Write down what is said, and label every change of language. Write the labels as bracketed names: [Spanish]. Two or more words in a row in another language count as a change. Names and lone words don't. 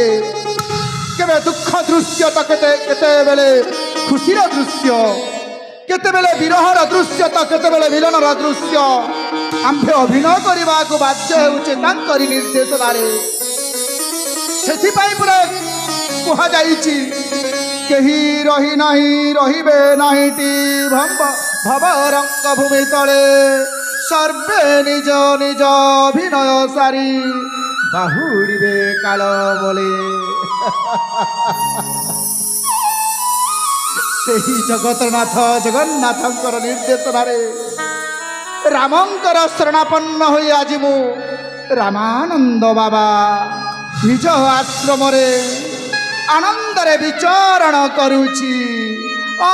[Odia] କେବେ ଦୁଃଖ ଦୃଶ୍ୟ ତ କେତେ ବେଳେ ଖୁସିର ଦୃଶ୍ୟ କେତେ ବେଳେ ବିରହର ଦୃଶ୍ୟ ତ କେତେ ବେଳେ ମିଳନର ଦୃଶ୍ୟ ଆମ୍ଭେ ଅଭିନୟ [Hindi] करने को [Odia] ବାଧ୍ୟ ହେଉଚେ ତାଙ୍କରି ନିର୍ଦ୍ଦେଶନ ରେ। ସେଥିପାଇଁ ପୁରା କୁହା ଯାଇଚି କେହି ରହି ନାହିଁ ରହିବେ ନାହିଁଟି ଭବ ରଙ୍ଗ ଭୂମି ତଳେ ସର୍ବେ ନିଜ ନିଜ ଅଭିନୟ ସାରି ବାହୁଡ଼ିବେ କାଳ ବୋଲେ। ସେହି ଜଗତନାଥ ଜଗନ୍ନାଥଙ୍କର ନିର୍ଦ୍ଦେଶନ ରେ ରାମଙ୍କର ଶରଣାପନ୍ନ ହୋଇ ଆଜି ମୁଁ ରାମାନନ୍ଦ ବାବା ନିଜ ଆଶ୍ରମ ରେ ଆନନ୍ଦ ରେ ବିଚରଣ କରୁଚି।